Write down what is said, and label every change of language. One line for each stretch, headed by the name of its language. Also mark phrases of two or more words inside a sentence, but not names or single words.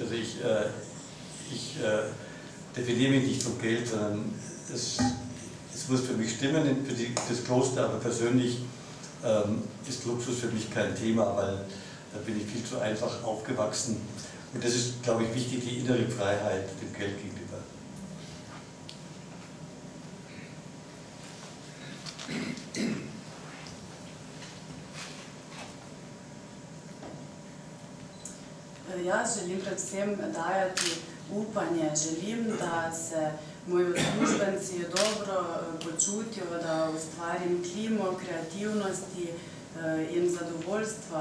German: Also ich definiere mich nicht vom Geld, sondern es muss für mich stimmen, für das Kloster, aber persönlich ist Luxus für mich kein Thema, weil da bin ich viel zu einfach aufgewachsen. Und das ist, glaube ich, wichtig, die innere Freiheit dem Geld gegenüber.
Slovenian: Jaz želim predvsem dajati upanje, želim, da se moji uslužbenci dobro počutijo, da ustvarim klimo kreativnosti in zadovoljstva.